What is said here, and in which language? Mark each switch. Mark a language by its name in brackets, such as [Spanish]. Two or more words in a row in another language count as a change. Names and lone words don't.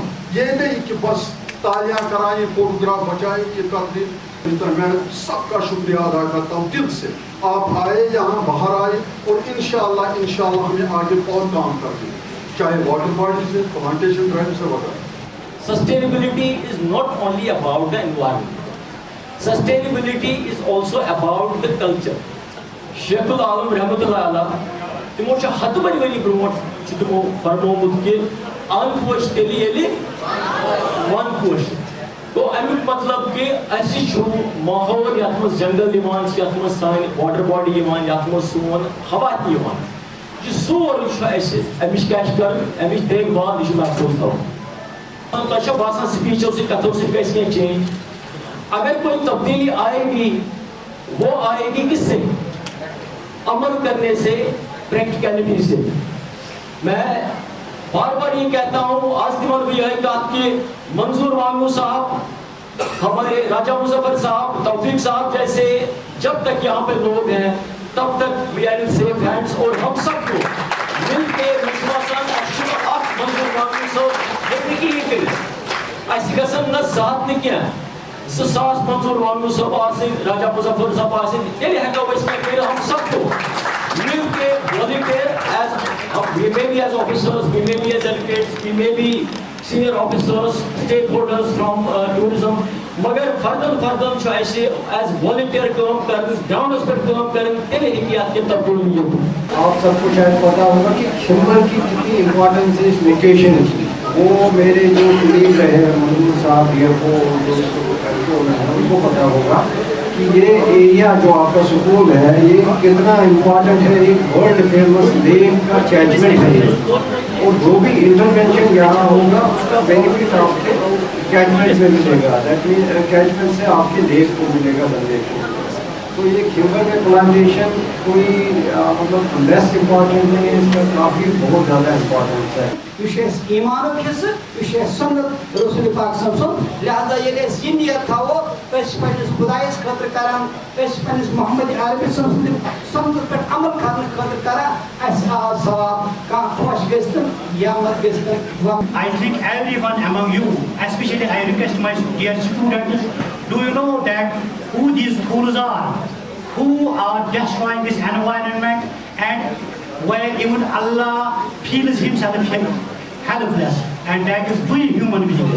[Urdu] یہ نہیں کہ بس تالیاں کرائیں، فوٹوگراف بچائیں، یہ کر دیں. میں سب کا شکریہ ادا کرتا ہوں دل سے. آپ آئے یہاں، باہر آئے، اور انشاءاللہ ہمیں آگے اور کام کریں، چاہے [English] water bodies [Urdu] ہے، [English] plantation drive [Urdu] سے وغیرہ. [English] Sustainability is not only about the environment. Sustainability is also about the culture. [Arabic] شیخ العالم رحمۃ اللہ علیہ [Kashmiri] تمو چھ ہتھ بری ؤری برونٹھ چھ تمو فرمومت کہ ان پوش تیلی یلی ون پوش. تو امیک مطلب کہ اسی چھو ماحول یتھ مز جنگل یوان، یتھ مز سان [English] water body [Kashmiri] یوان، یتھ مز سون ہوا تہ یوان، یہ سورُے چھُ اَسہِ امِچ کیٛاہ چھِ کَرٕنۍ، امِچ دیکھ بھال یہِ چھُ محفوٗظ تھاوُن. تۄہہِ چھا باسان سپیچو سۭتۍ کتھو سۭتۍ گژھِ کینٛہہ چینج؟ [Urdu] اگر کوئی تبدیلی آئے گی وہ آئے گی کس سے؟ عمل کرنے سے، پریکٹیکلٹی سے. میں بار بار یہ کہتا ہوں، آج تمہارا بھی یہ بات کہ منظور وانگو صاحب، ہمارے راجہ مظفر صاحب، توفیق صاحب جیسے جب تک یہاں پہ لوگ ہیں تب تک [English] we are in safe hands. [Urdu] اور ہم سب کو مل کے وشواسان آپ منظور وانگو صاحب زندگی ہی کریں. [Kashmiri] اسی گژھن نہ ذات نہ کینٛہہ، 2000 منظور وانگو صاحب آسن، راجہ مظفر صاحب آسن، تیلے ہیٚکو أسۍ کینٛہہ کٔرِتھ. [Urdu] ہم سب کو مل کے [English] volunteer as we may be as officers, we may be as delegates, we may be senior officers, stakeholders from tourism, [Kashmiri] مگر فردن چھُ اَسہِ [English] as volunteer [Kashmiri] کٲم کرٕنۍ، گراؤنڈس پٮ۪ٹھ کٲم کرٕنۍ، تیلے ہیٚکہِ اَتھ کینٛہہ تبدیلی یِتھ. [Urdu] آپ سب کو شاید پتا ہوگا کہ کھمبر کی کتنی امپورٹنس ہے اس لوکیشن کی. وہ میرے جو قریب رہے منظور صاحب ڈی ایف او ان کو پتا ہوگا کہ یہ ایریا جو آپ کا سکول ہے یہ کتنا امپورٹنٹ ہے. ایک [English] world famous [Urdu] لیک کا کیچمنٹ ہے اور جو بھی انٹرونشن یہاں ہوگا اس کا بینیفٹ آپ کے کیچمنٹ میں ملے گا. [English] that main [Urdu] کیچمنٹ سے آپ کے لیک کو ملے گا بندے کو. تو یہ کھمبر میں پلانٹیشن کوئی مطلب [English] less important [Urdu] نہیں ہے، اس کا کافی بہت زیادہ امپورٹنس ہے. [Kashmiri] یہ ایمانک حصہ، یہ سنت رسول پاک [Arabic] صلی اللہ علیہ وسلم. [Kashmiri] لہذا ییٚلہِ أسۍ یہِ نیت تھاوو أسۍ پنٛنِس خۄدایَس خٲطرٕ کران، أسۍ پنٛنِس محمد عربی سٕنٛدِس سنتس پٮ۪ٹھ عمل کرنہٕ خٲطرٕ کران، اَسہِ آو ثواب. کانٛہہ خۄش گٔژھتن یا مت گٔژھتن. [English] I think everyone among you, especially I request my dear students, do you know that who these fools are, who are destroying this environment, and where even Allah feels himself helpless, and that is we human beings.